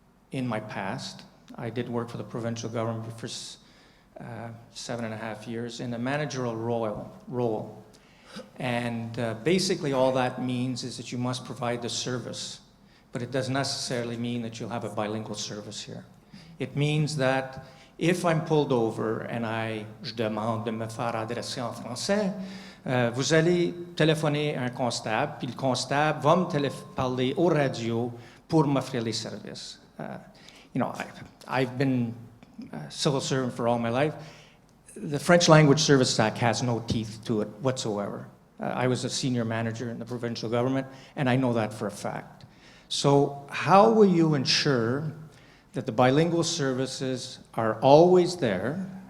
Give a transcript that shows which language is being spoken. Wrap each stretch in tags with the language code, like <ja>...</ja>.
<en>In my past, I did work for the provincial government for 7.5 years in a managerial role. And basically all that means is that you must provide the service, but it doesn't necessarily mean that you'll have a bilingual service here. It means that if I'm pulled over and</en> <fr>je demande de me faire adresser en français, vous allez téléphoner à un constable, puis le constable va me parler au radio pour m'offrir les services.</fr> <en>You know, I've been a civil servant for all my life. The French Language Services Act has no teeth to it whatsoever. I was a senior manager in the provincial government, and I know that for a fact. So how will you ensure that the bilingual services are always there?</en>